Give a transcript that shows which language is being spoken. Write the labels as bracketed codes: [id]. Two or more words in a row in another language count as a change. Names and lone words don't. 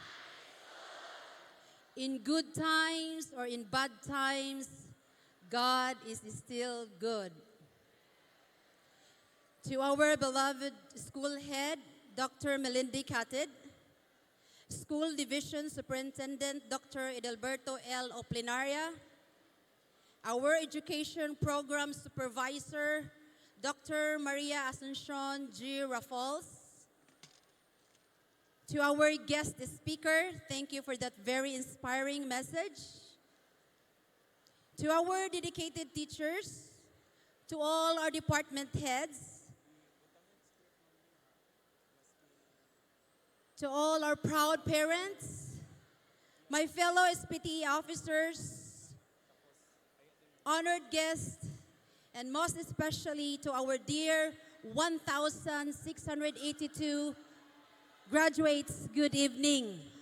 [en] In good times or in bad times, God is still good. To our beloved school head, Dr. Melindy Catted, School Division Superintendent Dr. Edelberto L. Oplinaria, our Education Program Supervisor Dr. Maria Asuncion G. Raffles, to our guest speaker, thank you for that very inspiring message. To our dedicated teachers, to all our department heads, to all our proud parents, my fellow SPT officers, honored guests, and most especially to our dear 1,682 graduates, good evening.